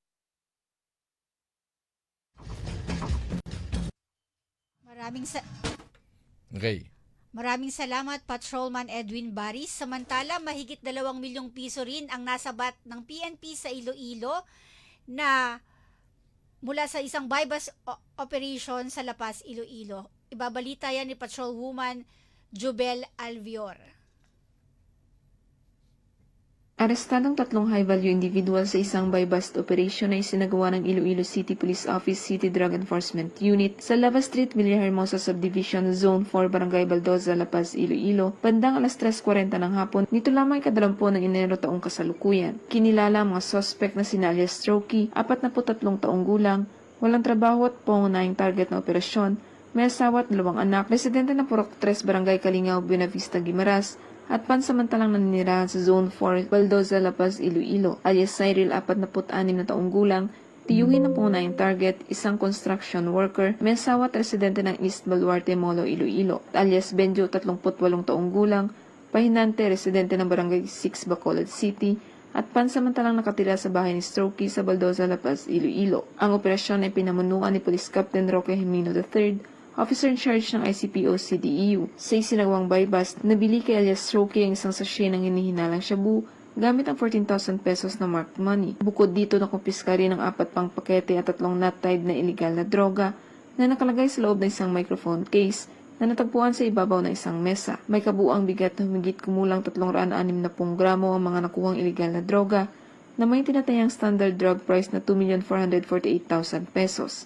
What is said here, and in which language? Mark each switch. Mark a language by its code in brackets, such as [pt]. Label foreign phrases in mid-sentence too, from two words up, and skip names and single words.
[tl] Maraming salamat, Patrolman Edwin Baris. Samantala, mahigit 2 milyong piso rin ang nasabat ng PNP sa Iloilo na mula sa isang [en] buy-bust operation [tl] sa La Paz, Iloilo. Ibabalita yan ni Patrolwoman Jubel Alvior. Arestadong 3 [en] high-value individual [tl] sa isang [en] buy-bust operation [tl] na isinagawa ng Iloilo City Police Office City Drug Enforcement Unit sa Lava Street, Villahermosa Subdivision, Zone 4, Barangay Baldoza, La Paz, Iloilo, bandang alas 3:40 ng hapon. Nito lamang ika-20 ng Enero taong kasalukuyan. Kinilala ang mga suspect na sina alias Strokey, 43 taong gulang, walang trabaho at pangunahing target na operasyon, may asawa at 2 anak, residente ng Purok 3, Barangay Kalingao, Buena Vista, Guimaras, at pansamantalang naninirahan sa Zone 4, Baldoza, La Paz, Iloilo, alias Cyril, 46 na taong gulang, tiyuhin ng pangunahing target, isang [en] construction worker, [tl] may asawa at residente ng East Baluarte, Molo, Iloilo, alias Benjo, 38 taong gulang, pahinante, residente ng Barangay 6, Bacolod City, at pansamantalang nakatira sa bahay ni Strokey sa Baldoza, La Paz, Iloilo. Ang operasyon ay pinamunuan ni Police Captain Roque Jimeno III, [en] Officer in charge [tl] ng ICPO CDEU. Sa isinagawang buy-bust, nabili kay alias Strokey ang isang sachet ng hinihinalang shabu gamit ang 14,000 pesos na marked money. Bukod dito, nakumpiska rin ang 4 pang pakete at 3 nut-tied na illegal na droga na nakalagay sa loob ng isang [en] microphone case [tl] na natagpuan sa ibabaw ng isang mesa. May kabuang bigat na humigit kumulang 360 gramo ang mga nakuhang illegal na droga na may tinatayang [en] standard drug price [tl] na 2,448,000 pesos.